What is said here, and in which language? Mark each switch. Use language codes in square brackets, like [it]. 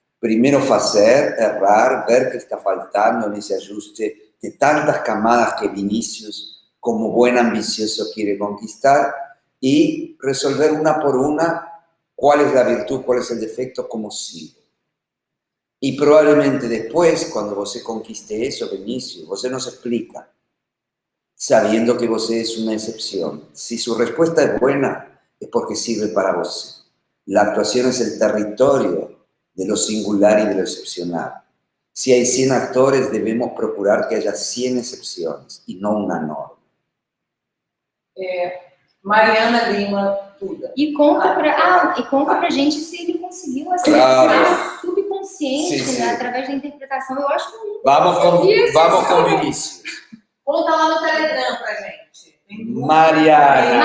[es] Primero hacer, errar, ver qué está faltando en ese ajuste de tantas camadas que Vinicius, como buen ambicioso, quiere conquistar, y resolver una por una cuál es la virtud, cuál es el defecto, cómo sigue. Y probablemente después, cuando você conquiste eso, Vinicius, você nos explica, sabiendo que você es una excepción. Si su respuesta es buena, es porque sirve para vos. La actuación es el territorio de lo singular y de lo excepcional. Si hay 100 actores, debemos procurar que haya 100 excepciones y no una norma. Mariana Lima Tuda. [pt] E conta pra gente se ele conseguiu acessar o subconsciente, né, através da interpretação. Eu acho muito Vamos com Vinicius. Conta lá no Telegram pra gente. Mariana.